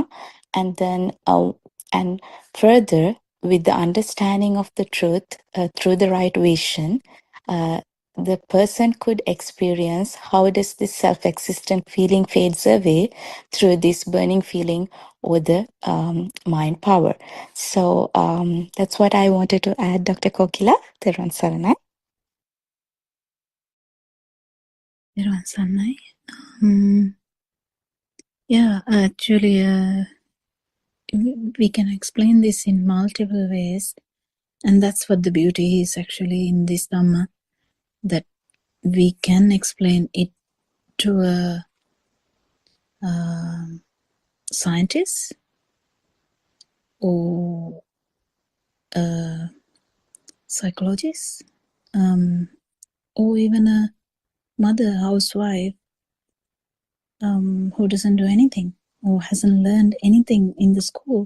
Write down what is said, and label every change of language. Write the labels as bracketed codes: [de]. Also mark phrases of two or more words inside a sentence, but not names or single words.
[en] And then, and further, with the understanding of the truth through the right vision, the person could experience how does this self-existent feeling fades away through this burning feeling or the mind power. So that's what I wanted to add, Dr. [si] Kokila. Teruvan Saranai. Teruvan Saranai. [en] Yeah, actually, we can explain this in multiple ways, and that's what the beauty is actually in this Dhamma, that we can explain it to a scientist or a psychologist, or even a mother, housewife, who doesn't do anything or hasn't learned anything in the school.